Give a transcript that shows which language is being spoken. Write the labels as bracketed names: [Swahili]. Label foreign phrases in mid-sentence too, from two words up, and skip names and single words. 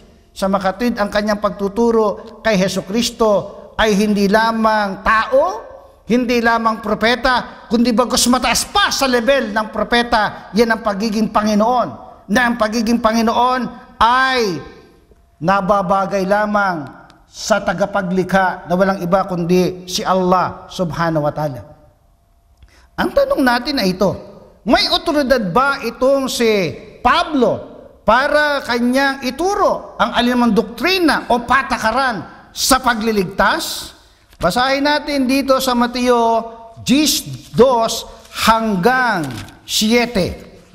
[Filipino] Sa makatwid, ang kanyang pagtuturo kay Jesucristo ay hindi lamang tao, hindi lamang propeta, kundi bagos mataas pa sa level ng propeta. Yan ang pagiging Panginoon. Na ang pagiging Panginoon ay nababagay lamang sa tagapaglikha na walang iba kundi si Allah [Arabic] سبحانه وتعالى. [Filipino] Ang tanong natin ay ito, may otoridad ba itong si Pablo para kanyang ituro ang alinmang doktrina o patakaran sa pagliligtas? Basahin natin dito sa Mateo 10:2 hanggang 7.